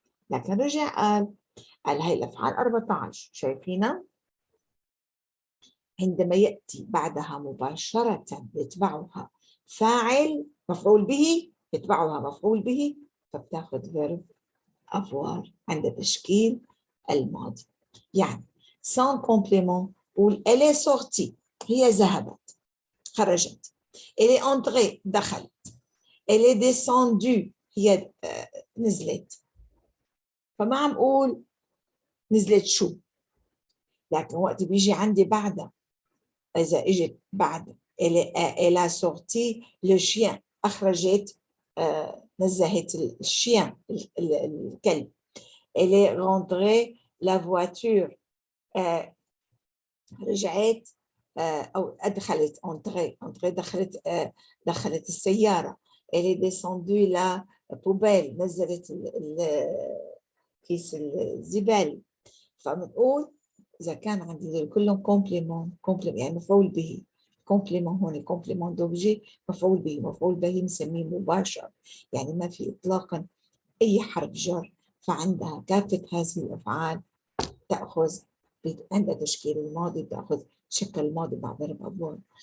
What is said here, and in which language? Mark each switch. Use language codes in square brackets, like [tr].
[ar] لكن رجع قال هاي الأفعال 14 شايفينها؟ عندما يأتي بعدها مباشرة يتبعها فاعل مفعول به، يتبعها مفعول به، فبتاخذ [fr] verb avoir [ar] عند تشكيل الماضي. يعني [fr] sans complément [ar] قول [fr] elle est sortie، [ar] هي ذهبت خرجت. [fr] elle est entrée [ar] دخلت. [fr] elle est descendue [ar] هي نزلت. [fr] فما عم قول نزلت شو، لكن وقت بيجي عندي بعدها إذا إجت بعد elle a sorti le chien، أخرجت نزهت الشيان الكلب. elle est rentrée la voiture، [ar] رجعت أو أدخلت [fr] entrée [ar] دخلت السيارة. [fr] elle est descendue la poubelle، [ar] نزلت كيس الزبالة. فبنقول إذا كان عندي كلهم كومبليمون يعني مفعول به، كومبليمون هون كومبليمون دوبجي مفعول به، مفعول به نسميه مباشر، يعني ما في إطلاقا أي حرف جر. فعندها كافة هذه الأفعال تأخذ عند تشكيل الماضي، تأخذ شكل الماضي مع [fr] verb avoir.